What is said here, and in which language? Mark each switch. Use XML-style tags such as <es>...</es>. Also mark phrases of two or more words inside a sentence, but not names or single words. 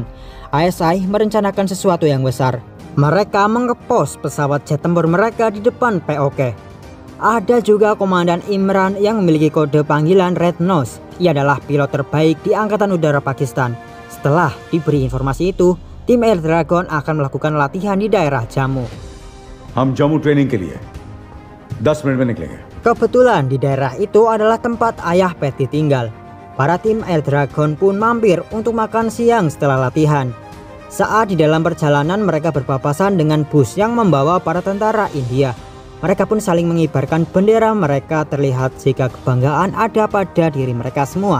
<id>ISI merencanakan sesuatu yang besar. Mereka mengepos pesawat jet tempur mereka di depan POK. Ada juga Komandan Imran yang memiliki kode panggilan Red Nose. Ia adalah pilot terbaik di Angkatan Udara Pakistan. Setelah diberi informasi itu, tim Air Dragon akan melakukan latihan di daerah Jammu.</id> <hi>हम जम्मू ट्रेनिंग के लिए 10 मिनट में निकलेंगे.</hi> <id>Kebetulan di daerah itu adalah tempat ayah Patty tinggal. Para tim Air Dragon pun mampir untuk makan siang setelah latihan. Saat di dalam perjalanan mereka berpapasan dengan bus yang membawa para tentara India. Mereka pun saling mengibarkan bendera mereka, terlihat jika kebanggaan ada pada diri mereka semua.</id>